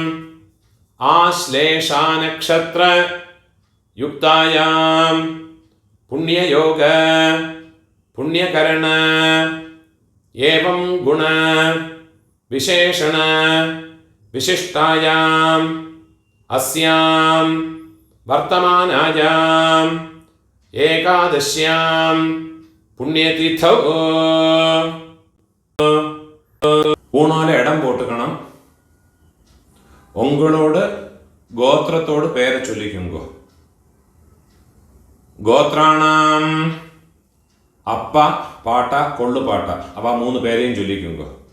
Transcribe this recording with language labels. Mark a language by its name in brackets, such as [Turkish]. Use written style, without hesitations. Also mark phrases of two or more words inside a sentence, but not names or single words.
[Sanskrit] आश्लेषा नक्षत्र युक्तायां पुण्ययोग पुण्यकरण एवं गुण विशेषण विशिष्टायाम् अस्यां वर्तमानायाम् एकादश्यां पुण्यतिथौ [Tamil] ஊனால இடம் போட்டுக்கணும். உங்களோட கோத்திரத்தோடு பேரை சொல்லிக்குங்கோ. கோத்ராணாம் அப்பா பாட்டா கொள்ளு பாட்டா அவ 3 பேரையும் சொல்லிக்குங்கோ.